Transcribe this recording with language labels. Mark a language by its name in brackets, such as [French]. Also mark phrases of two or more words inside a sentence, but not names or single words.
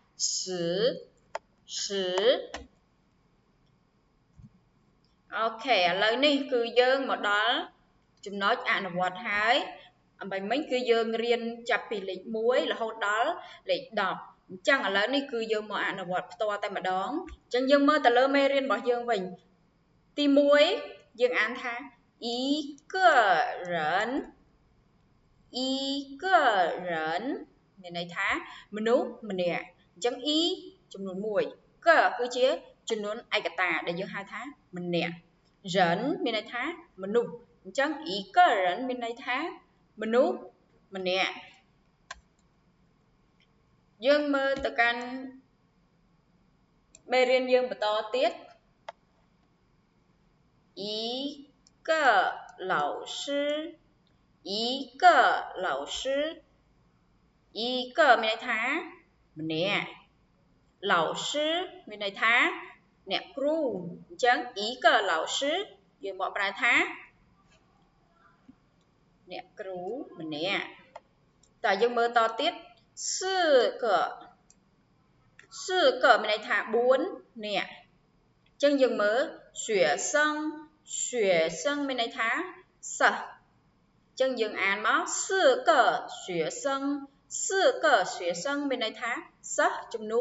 [Khmer] 10 អូខេឥឡូវនេះគឺយើងមកដល់ចំណុចអនុវត្តហើយអំបញ្ញមិញគឺយើងរៀនចាប់ ពីលេខ1រហូតដល់លេខ10អញ្ចឹងឥឡូវនេះគឺយើងមកអនុវត្ត ផ្ទាល់តែម្ដងអញ្ចឹងយើងមើលទៅលើមេរៀនរបស់យើងវិញទី 1យើងអានថា [Chinese] 1个人一个人 [Khmer] មានន័យថាមនុស្សម្នាក់អញ្ចឹង e ចំនួន1 个គឺជាចំនួនឯកតាដែលយើងហៅថាម្នាក់人មានន័យថាមនុស្សអញ្ចឹង [Chinese] 一个人 [Khmer] មានន័យថាមនុស្សម្នាក់ យើងមើលទៅកាន់មេរៀនយើងបន្តទៀត [Chinese] 一个老师一个老师一个 [Khmer] មានន័យថាម្នាក់老师មានន័យថាអ្នកគ្រូអញ្ចឹង [Chinese] 一个老师 [Khmer] យើងមកប្រើថាអ្នកគ្រូម្នាក់តើយើងមើលតទៀត4 个មានន័យថា4នាក់អញ្ចឹងយើងមើល学生មានន័យថាសិស្សអញ្ចឹងយើងអានមក [Chinese] 4个学生 [Khmer] មានន័យថាសិស្សចំនួ